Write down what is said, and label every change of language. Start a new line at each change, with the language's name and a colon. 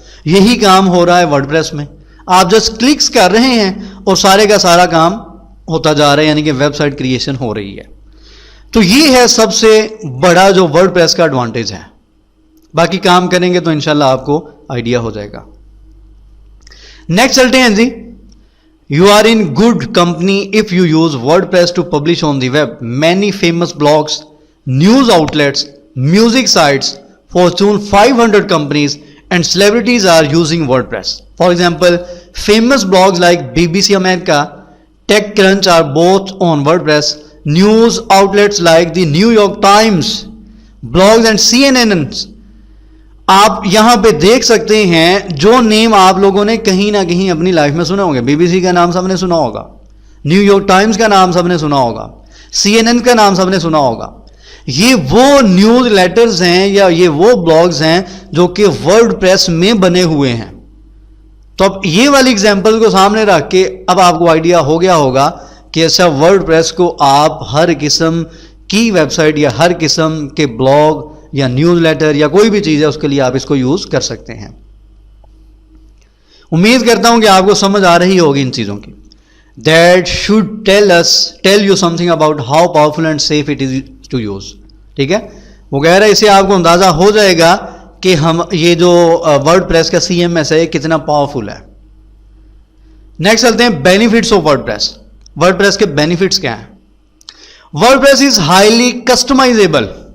Urdu: یہی کام ہو رہا ہے ورڈ پریس میں. آپ جسٹ کلکس کر رہے ہیں اور سارے کا سارا کام ہوتا جا رہا ہے, یعنی کہ ویب سائٹ کریشن ہو رہی ہے. تو یہ ہے سب سے بڑا جو ورڈ پریس کا ایڈوانٹیج ہے. باقی کام کریں گے تو انشاءاللہ آپ کو آئیڈیا ہو جائے گا. نیکسٹ چلتے ہیں جی.
English: You are in good company if you use WordPress to publish on the web. Many famous blogs, news outlets, music sites, Fortune 500 companies and celebrities are using WordPress. For example, famous blogs like BBC America, TechCrunch are both on WordPress. News outlets like the New York Times, blogs and CNN.
Urdu: آپ یہاں پہ دیکھ سکتے ہیں جو نیم آپ لوگوں نے کہیں نہ کہیں اپنی لائف میں سنا ہوگا. BBC کا نام سب نے سنا ہوگا, نیو یارک ٹائمز کا نام سب نے سنا ہوگا, CNN کا نام سب نے سنا ہوگا. یہ وہ نیوز لیٹرز ہیں یا یہ وہ بلاگز ہیں جو کہ ورڈ پریس میں بنے ہوئے ہیں. تو اب یہ والی ایگزامپل کو سامنے رکھ کے اب آپ کو آئیڈیا ہو گیا ہوگا کہ ایسا ورڈ پریس کو آپ ہر قسم کی ویب سائٹ یا ہر قسم کے بلاگ یا نیوز لیٹر یا کوئی بھی چیز ہے اس کے لیے آپ اس کو یوز کر سکتے ہیں. امید کرتا ہوں کہ آپ کو سمجھ آ رہی ہوگی ان چیزوں کی.
English: That should tell you something about how powerful and safe it is to use.
Urdu: ٹھیک ہے, وہ کہہ رہا ہے اس سے آپ کو اندازہ ہو جائے گا کہ ہم یہ جو ورڈ پریس کا CMS ہے یہ کتنا پاورفل ہے. نیکسٹ چلتے ہیں
English: Benefits of WordPress.
Urdu: Word press کے بینیفٹس کیا ہیں؟
English: WordPress is highly customisable.